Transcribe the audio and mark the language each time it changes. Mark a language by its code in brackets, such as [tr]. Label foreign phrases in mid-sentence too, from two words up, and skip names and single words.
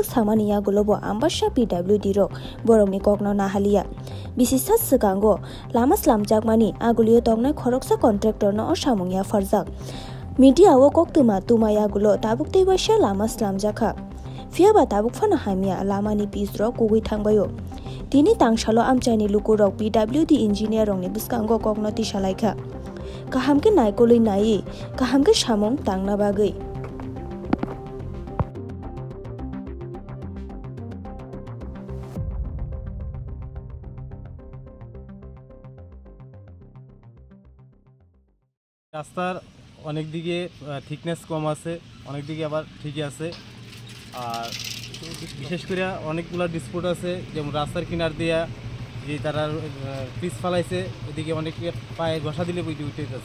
[trp] samani ya golobo ambasha PWD rok borok ni kokno na halia bisisas segango lama selam jakmani agulio tongnai khoroksa contractor no osamung ya farjak media o koktuma tumaya gulo tabuk tebasha lama selam jaka fiaba tabuk fana hamya lamani pisro kugui thangbayo tini tangsalo amchani lukurok PWD engineer rong ni biskango kokno tisalaika kaham ke naikoli nai kaham ke samong tangna bagai [bn] রাস্তার অনেক দিকে থিকনেস কম আছে অনেক দিকে আবার ঠিকই আছে আর বিশেষ করে অনেকগুলো ডিসপুট আছে যেমন রাস্তার কিনার দিয়া যে তারা পিচ ফালাইছে এদিকে অনেক পায়ে ঘষা দিলে বই উঠে যাচ্ছে